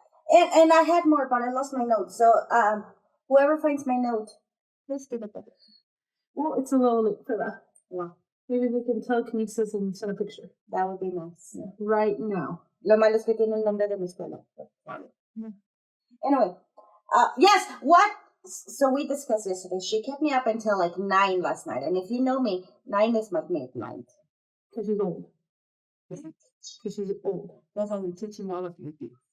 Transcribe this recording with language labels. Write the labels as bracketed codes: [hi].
[en] And I had more, but I lost my note. So, whoever finds my note, please give it back. Well, it's a little late for that. Wow. Maybe we can telekinesis and send a picture. That would be nice. Yeah. Right now. [es] Lo malo es que tiene el nombre de mi escuela. [en] Anyway, yes, what? So we discussed yesterday. She kept me up until like 9 last night. And if you know me, 9 is my midnight. Because she's old. Because she's old. That's how I'm teaching all of you.